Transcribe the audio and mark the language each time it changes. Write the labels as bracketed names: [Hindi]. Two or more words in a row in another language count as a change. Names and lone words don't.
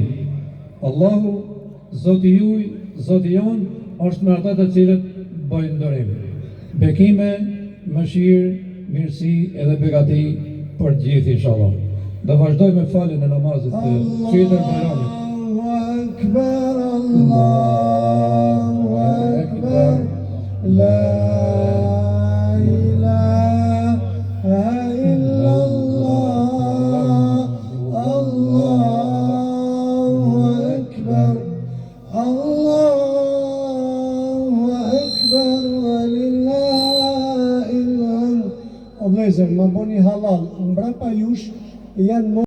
[Albanian] Allahu, Zoti juj, Zoti jon, është me ata të cilët bëjnë durim. Bekime, mëshirë, mirësi edhe begati për gjithë, inshallah. Do vazhdoj me faljen e namazit të Shitër Bajramit. [Arabic] الله أكبر، الله أكبر، لا إله إلا الله، الله أكبر، الله أكبر، ولله الحمد. [Albanian] O vlezër, më bëni halal, mbrapa jush janë